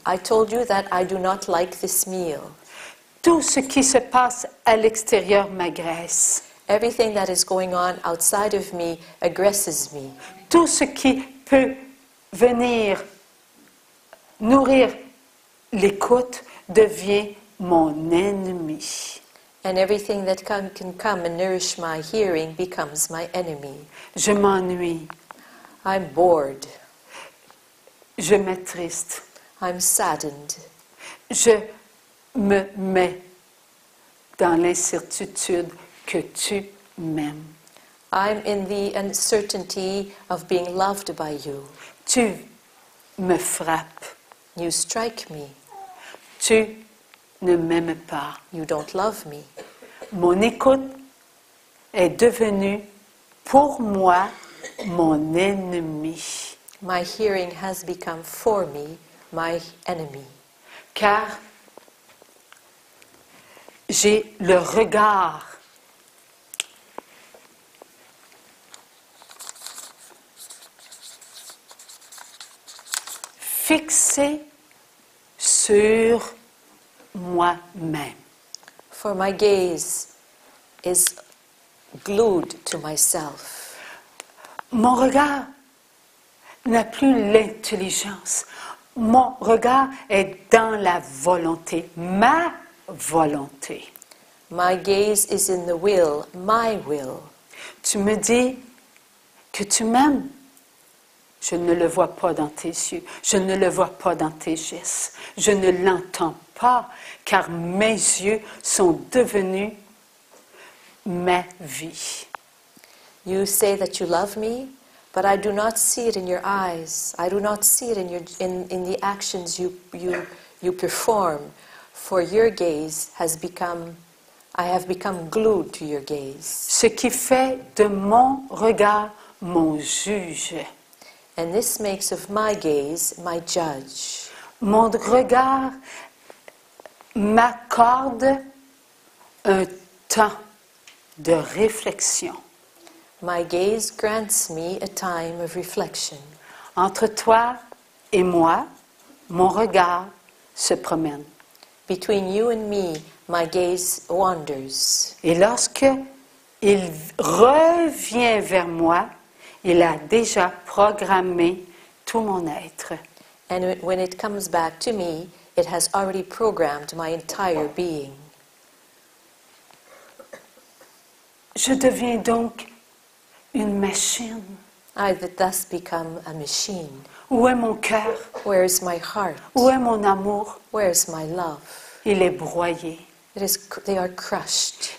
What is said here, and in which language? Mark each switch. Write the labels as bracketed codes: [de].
[en] I told you that I do not like this meal. [fr] Tout ce qui se passe à l'extérieur m'agresse. [en] Everything that is going on outside of me aggresses me. [fr] Tout ce qui peut venir nourrir l'écoute devient mon ennemi. [en] And everything that can come and nourish my hearing becomes my enemy. [fr] Je m'ennuie. [en] I'm bored. [fr] Je m'attriste. [en] I'm saddened. [fr] Je me mets dans l'incertitude que tu m'aimes. [en] I'm in the uncertainty of being loved by you. [fr] Tu me frappes. [en] You strike me. [fr] Tu ne m'aimes pas. [en] You don't love me. [fr] Mon écoute est devenue pour moi mon ennemi. [en] My hearing has become for me my enemy. [fr] Car j'ai le regard fixé sur moi-même. [en] For my gaze is glued to myself. [fr] Mon regard n'a plus l'intelligence. Mon regard est dans la volonté, ma volonté. [en] My gaze is in the will, my will. [fr] Tu me dis que tu m'aimes. Je ne le vois pas dans tes yeux. Je ne le vois pas dans tes gestes. Je ne l'entends pas, car mes yeux sont devenus ma vie. [en] You say that you love me, but I do not see it in your eyes. I do not see it in the actions you perform. For your gaze has become, I have become glued to your gaze. [fr] Ce qui fait de mon regard mon juge. [en] And this makes of my gaze my judge. [fr] Mon regard m'accorde un temps de réflexion. [en] My gaze grants me a time of reflection. [fr] Entre toi et moi, mon regard se promène. [en] Between you and me, my gaze wanders. [fr] Et lorsque il revient vers moi, il a déjà programmé tout mon être. [en] And when it comes back to me, it has already programmed my entire being. [fr] Je deviens donc une machine. [en] I thus become a machine. [fr] Où est mon cœur? [en] Where is my heart? [fr] Où est mon amour? [en] Where is my love? [fr] Il est broyé. [en] They are crushed.